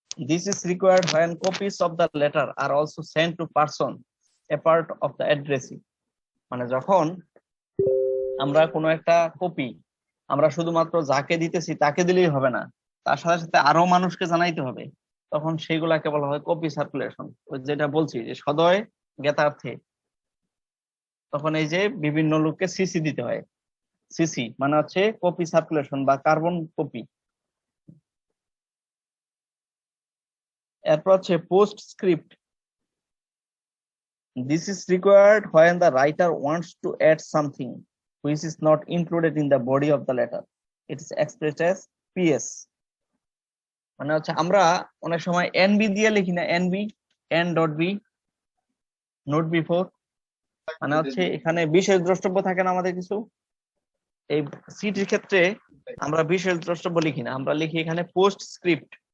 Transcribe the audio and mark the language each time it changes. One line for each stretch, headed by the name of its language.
English: This is required when copies of the letter are also sent to person a part of the addressee.
Bangla: মানে যখন আমরা কোনো একটা copy আমরা শুধুমাত্র যাকে দিতেছি তাকে দিলেই হবে না, তার সাথে সাথে আরো মানুষকে জানাইতে হবে, তখন সেইগুলাকে বলা হয় কপি সার্কুলেশন। ওই যেটা বলছি যে সদয় জ্ঞাতার্থে, তখন এই যে বিভিন্ন লোককে সিসি দিতে হয়। সিসি মানে হচ্ছে কপি সার্কুলেশন বা কার্বন কপি। এরপর হচ্ছে post script.
English: This is required when the writer wants to add something which is not included in the body of the letter. It is expressed as PS.
Bangla: মানে হচ্ছে আমরা অনেক সময় NB দিয়ে লিখি না, NB, N.B, নোট বিফোর, মানে হচ্ছে এখানে বিশেষ দ্রষ্টব্য থাকে না আমাদের কিছু। এই সিটির ক্ষেত্রে আমরা বিশেষ দ্রষ্টব্য লিখি না, আমরা লিখি এখানে পোস্ট স্ক্রিপ্ট।